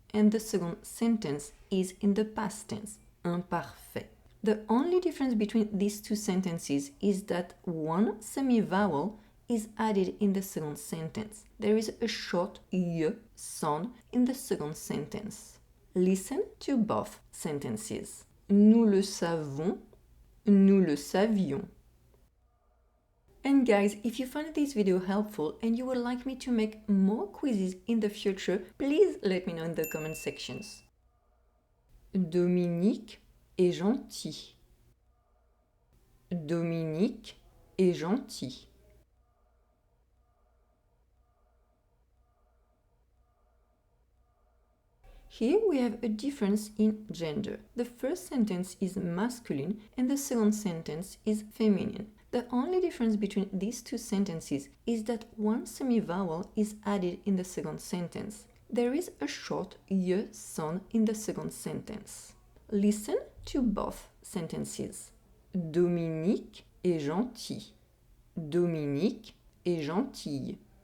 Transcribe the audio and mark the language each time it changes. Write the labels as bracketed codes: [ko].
[en] and the second sentence is in the past tense, imparfait. The only difference between these two sentences is that one semi-vowel is added in the second sentence. There is a short y sound in the second sentence. Listen to both sentences. [fr] Nous le savons, nous le savions. [en] And guys, if you found this video helpful and you would like me to make more quizzes in the future, please let me know in the comment sections. [fr] Dominique est gentil. Dominique est gentil. [en] Here we have a difference in gender. The first sentence is masculine and the second sentence is feminine. The only difference between these two sentences is that one semi-vowel is added in the second sentence. There is a short y sound in the second sentence. Listen to both sentences. [fr] Dominique est gentil. Dominique est gentille.